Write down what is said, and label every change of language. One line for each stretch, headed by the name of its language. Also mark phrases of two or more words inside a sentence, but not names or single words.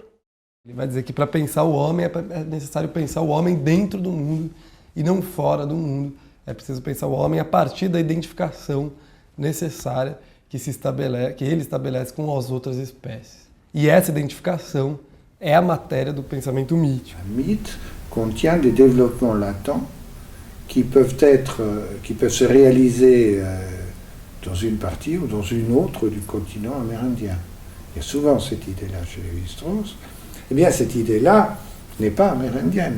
Portuguese: Ele vai dizer que para pensar o homem é necessário pensar o homem dentro do mundo e não fora do mundo. É preciso pensar o homem a partir da identificação necessária que ele estabelece com as outras espécies. E essa identificação é a matéria do pensamento mítico.
French: Un mythe contient des développements latents qui peuvent se réaliser dans une partie ou dans une autre du continent amérindien. Il y a souvent cette idée-là chez Lévi-Strauss. Eh bien, cette idée-là n'est pas amérindienne.